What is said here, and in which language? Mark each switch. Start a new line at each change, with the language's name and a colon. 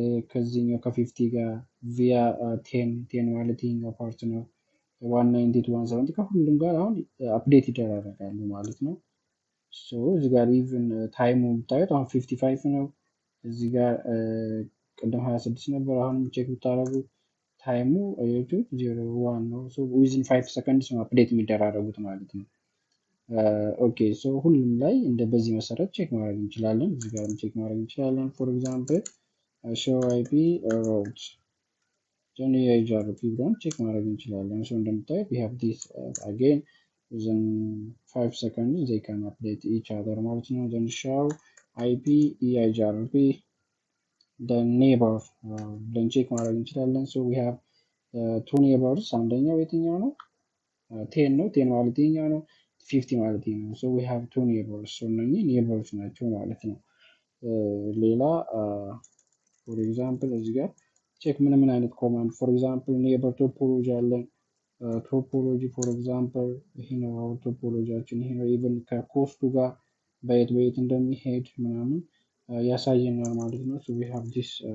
Amharic: ከዚህኛው ከ50 ጋር ቪያ 10 ማለት ይሄኛው ፓርት ነው። 192.170 ከሁሉም ጋር አሁን አፕዴት ይደራረጋሉ ማለት ነው። ሶ እዚህ ጋር ኢቭን ታይሙ ብታዩት አሁን 55 ነው። እዚህ ጋር ቅድም 26 ነበር። አሁን ቼክ ብታረጉ ታይሙ አያችሁት 01 ነው። ሶ ዊዝን 5 ሰከንድስ ነው አፕዴት የሚደራረጉት ማለት ነው። ኦኬ ሶ ሁሉም ላይ እንደ በዚህ መሰረት ቼክ ማድረግ እንችላለን። እዚህ ጋር ቼክ ማድረግ እንችላለን። ፎር ኤግዛምፕል ሾው አይፒ ራውት
English: then EIGRP
Amharic: ብለን ቼክ ማድረግ እንችላለን።
English: so
Amharic: እንደምታዩት
English: we have this again within 5 seconds they can update each other
Amharic: ማለት ነው።
English: then show IP EIGRP the neighbor ብለን ቼክ ማድረግ እንችላለን። so we have two neighbors
Amharic: አንደኛው የትኛው ነው? 10 ነው። 10 ማለት የትኛው ነው? 50 ማለት ነው።
English: so we have two neighbors
Amharic: so እነኚህ neighbors ናቸው ማለት ነው። ሌላ for example እዚህ ጋር ቼክ ምን አይነት ኮማንድ for example neighbor topology አለን። ቶፖሎጂ for example ይሄ ነው ቶፖሎጂያችን ይሄ ነው። ኢቭን ከኮስቱ ጋር በየት እንደሚሄድ ምናምን ያሳየናል ማለት ነው።
English: so we have this